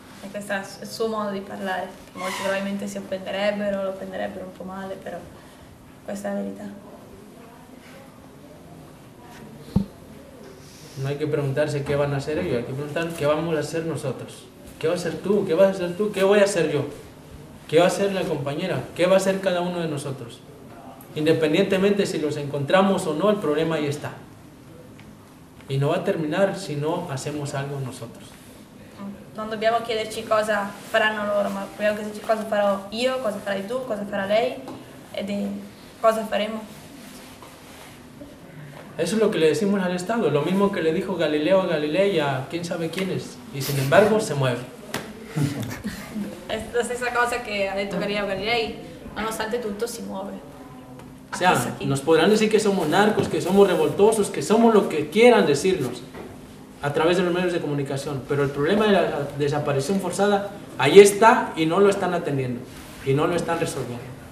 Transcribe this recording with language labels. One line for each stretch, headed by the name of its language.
Italian: Questo è il suo modo di parlare. Molti probabilmente si offenderebbero, lo offenderebbero un po' male, però questa è la verità.
Spanish: No hay que preguntarse qué van a hacer ellos, hay que preguntar qué vamos a hacer nosotros. ¿Qué va a hacer tú? ¿Qué vas a hacer tú? ¿Qué voy a hacer yo? ¿Qué va a hacer la compañera? ¿Qué va a hacer cada uno de nosotros? Independientemente si los encontramos o no, el problema ahí está. Y no va a terminar si no hacemos algo nosotros.
Italian: Non dobbiamo chiederci cosa faranno loro, ma dobbiamo chiederci cosa farò io, cosa farai tu, cosa farà lei e cosa faremo.
Spanish: Eso es lo que le decimos al Estado, lo mismo que le dijo Galileo a Galilei a quién sabe quién es, y sin embargo se mueve.
Italian: Es la stessa cosa que ha detto Galileo a Galilei, nonostante tutto si muove.
Spanish: O sea, nos podrán decir que somos narcos, que somos revoltosos, que somos lo que quieran decirnos a través de los medios de comunicación, pero el problema de la desaparición forzada ahí está y no lo están atendiendo y no lo están resolviendo.